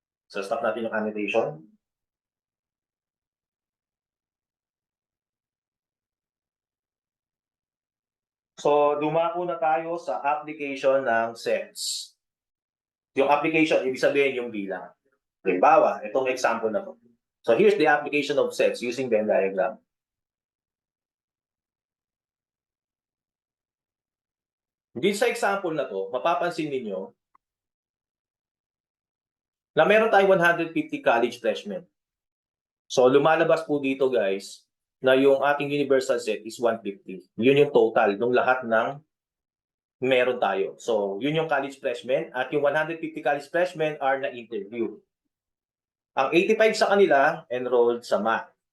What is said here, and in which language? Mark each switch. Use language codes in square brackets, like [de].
[tl] So, stop natin yung annotation. So, dumako na tayo sa application ng sets. Yung application, ibig sabihin yung bilang. Halimbawa, itong example na to. [en] So, here's the application of sets using Venn diagram. [tl] Din sa example na to, mapapansin ninyo na meron tayong 150 college freshmen. So, lumalabas po dito guys, na yung ating universal set is 150. Yun yung total ng lahat ng meron tayo. So, yun yung college freshmen at yung 150 college freshmen are na-interview. Ang 85 sa kanila, enrolled sa math.